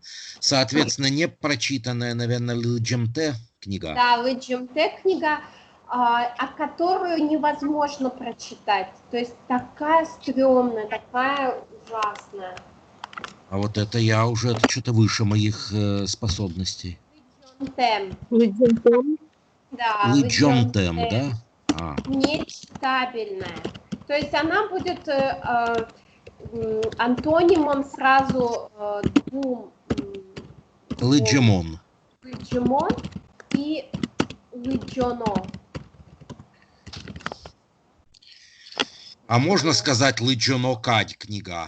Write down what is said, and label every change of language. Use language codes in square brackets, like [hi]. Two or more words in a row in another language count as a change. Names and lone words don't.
[ru] Соответственно, не прочитанная, наверное, лыджимте книга. Да, лыджимте книга, которую невозможно прочитать. То есть такая стрёмная, такая ужасная. А вот это я уже, это что-то выше моих способностей. Лыджентем. Да, Лыджентем, да? Нечитабельная. То есть она будет антонимом сразу двум. Лыджимон. [udm] Лыджимон и лыджоно. [ru] А можно сказать лыджонокать книга?